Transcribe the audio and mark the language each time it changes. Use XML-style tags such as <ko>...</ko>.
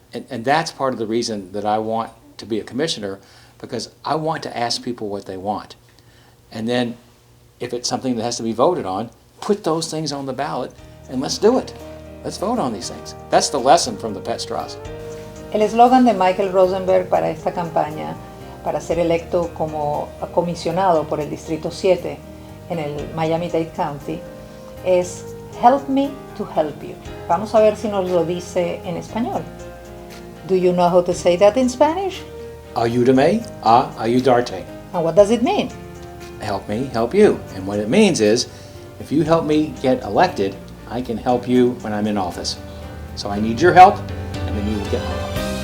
<en>And that's part of the reason that I want to be a commissioner, because I want to ask people what they want. And then if it's something that has to be voted on, put those things on the ballot and let's do it. Let's vote on these things. That's the lesson from the Pets Trust.</en> <es>El eslogan de Michael Rosenberg para esta campaña, para ser electo como comisionado por el Distrito 7 en el Miami-Dade County, es</es> <en>Help me to help you.</en> <es>Vamos a ver si nos lo dice en español.</es> <en>Do you know how to say that in Spanish?</en> <es>Ayúdame a ayudarte.</es> <en>And what does it mean? Help me help you. And what it means is, if you help me get elected, I can help you when I'm in office. So I need your help, and then you will get my help.</en>